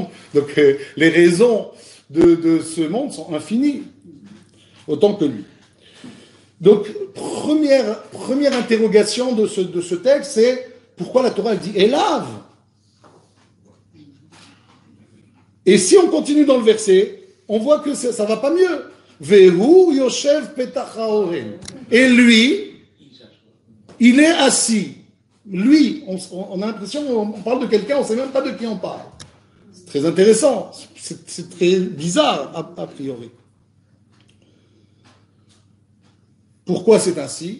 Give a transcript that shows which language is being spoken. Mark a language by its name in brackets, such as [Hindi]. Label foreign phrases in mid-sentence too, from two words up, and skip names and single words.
[French] Donc les raisons de ce monde sont infinies, autant que lui. Donc, première interrogation de ce texte, c'est pourquoi la Torah elle dit « Élave ». Et si on continue dans le verset, on voit que ça va pas mieux. [Hebrew] « והוא יושב פתח האהל ». [French] Et lui, il est assis. Lui, on a l'impression qu'on parle de quelqu'un, on ne sait même pas de qui on parle. C'est très intéressant, c'est très bizarre a priori. Pourquoi c'est ainsi?